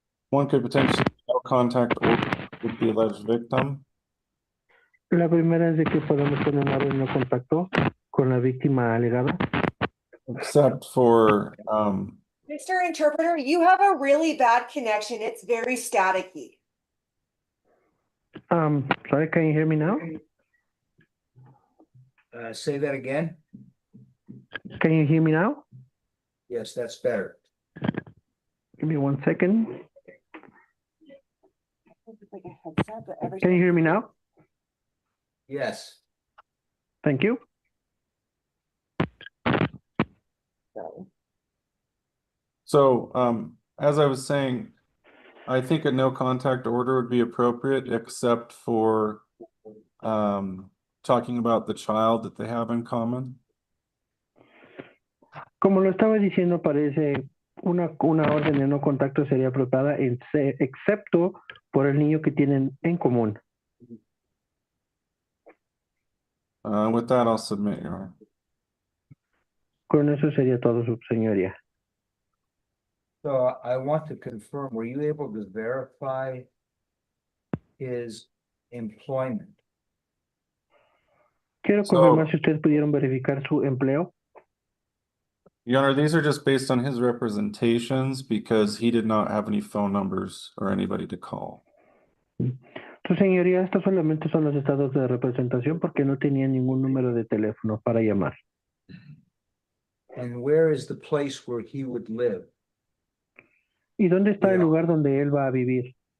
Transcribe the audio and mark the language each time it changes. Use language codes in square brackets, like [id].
[en] One could potentially no contact with the alleged victim. [es] La primera es de que podemos poner una orden de contacto con la víctima alegada. [en] Except for Mr. Interpreter, you have a really bad connection. It's very staticky. Sorry, can you hear me now? Say that again? Can you hear me now? Yes, that's better. Give me 1 second. It's like a headset, but every Can you hear me now? Yes. Thank you. So, as I was saying, I think a no contact order would be appropriate, except for talking about the child that they have in common. [es] Como lo estaba diciendo, parece una orden de no contacto sería apropiada, excepto por el niño que tienen en común. [en] With that, I'll submit, Your Honor. [es] Con eso sería todo, su señoría. [en] So I want to confirm, were you able to verify his employment? [es] Quiero confirmar si ustedes pudieron verificar su empleo. [en] Your Honor, these are just based on his representations because he did not have any phone numbers or anybody to call. [es] Su señoría, estos solamente son los estados de representación porque no tenía ningún número de teléfono para llamar. [en] And where is the place where he would live? [es] ¿Y dónde está el lugar donde él va a vivir?